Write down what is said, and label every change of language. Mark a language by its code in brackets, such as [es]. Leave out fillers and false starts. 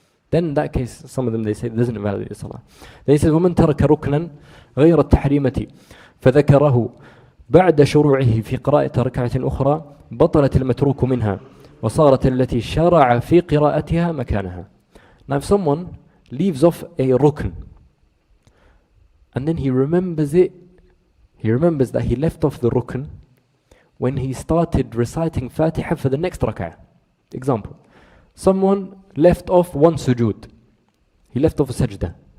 [en] Then in that case, some of them they say it doesn't invalidate the salah. Then he says, [ar] وَمَنْ تَرَكَ رُكْنًا غَيْرَ التَّحْرِيمَةِ فَذَكَرَهُ بَعْدَ شُرُوعِهِ فِي قِرَاءَةِ رَكْعَةٍ أُخْرَى بطلت المتروك منها وصارت التي شرع في قراءتها مكانها. [en] Now if someone leaves off a rukn and then he remembers that he left off the rukn when he started reciting Fatiha for the next rak'ah. Example, someone left off 1 sujood. He left off a sajda.